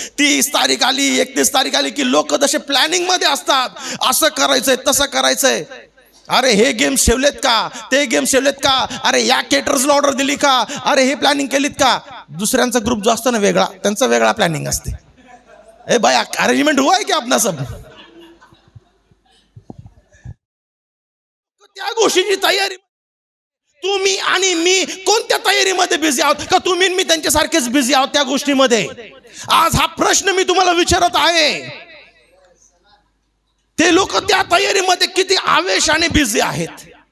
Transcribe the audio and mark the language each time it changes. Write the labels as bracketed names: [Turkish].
[Marathi] 30 तारीख आली, 31 तारीख आली की लोक जसे प्लॅनिंग मध्ये असतात. असं करायचंय, तसं करायचंय. अरे हे गेम्स ठेवलेत का, ते गेम्स ठेवलेत का, अरे या केटर्सला ऑर्डर दिली का, अरे हे प्लॅनिंग केलीत का. दुसऱ्यांचा ग्रुप जो असतो ना वेगळा, त्यांचा वेगळा प्लॅनिंग असते. [Hindi] ए भाई अरेंजमेंट हुआ है क्या अपना सब. [Marathi] त्या गोष्टीची तयारी तुम्ही आणि मी कोणत्या तयारीमध्ये बिझी आहोत का तुम्ही मी त्यांच्यासारखेच बिझी आहोत त्या गोष्टीमध्ये. आज हा प्रश्न मी तुम्हाला विचारत आहे. ते लोक त्या तयारीमध्ये किती आवेशाने बिझी आहेत.